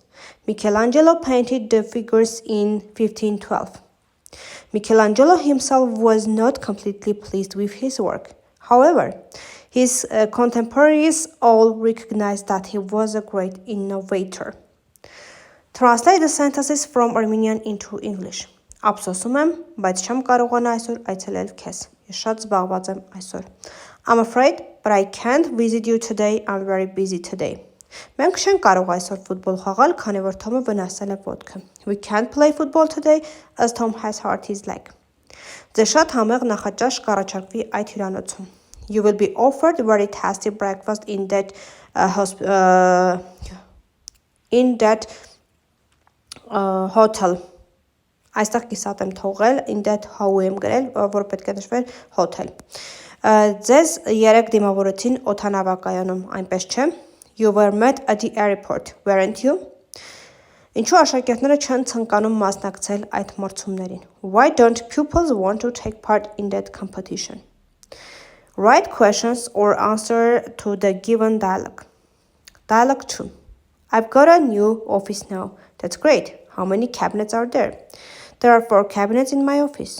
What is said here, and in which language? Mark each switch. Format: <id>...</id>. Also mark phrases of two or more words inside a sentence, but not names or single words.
<en>Michelangelo painted the figures in 1512. Michelangelo himself was not completely pleased with his work. However, his contemporaries all recognized that he was a great innovator. Translate the sentences from Armenian into English.</en> <hy>Ափսոսում եմ, բայց չեմ կարողանա այսօր այցելել քեզ։ Ես շատ զբաղված եմ այսօր.</hy> <en>I'm afraid, but I can't visit you today. I'm very busy today.</en> <hy>Մենք չենք կարող այսօր ֆուտբոլ խաղալ, քանի որ Թոմը վնասել է ոտքը.</hy> <en>We can't play football today as Tom has hurt his leg.</en> <hy>Ձեզ շատ համեղ նախաճաշ կառաջարկվի այդ հյուրանոցում.</hy> <en>You will be offered very tasty breakfast in that hotel.</en> <hy>Այստեղ կիսատ եմ թողել,</hy> <en>in that how</en> <hy>եմ գրել, որ պետք է նշվեր hotel. Ձեզ 3 դիմավորեցին օդանավակայանում, այնպես չէ?</hy> <en>You were met at the airport, weren't you?</en> <hy>Ինչու աշակերտները չեն ցանկանում մասնակցել այդ մրցումներին?</hy> <en>Why don't pupils want to take part in that competition? Write questions or answer to the given dialogue. Dialogue 2. I've got a new office now. That's great. How many cabinets are there? There are 4 cabinets in my office.</en>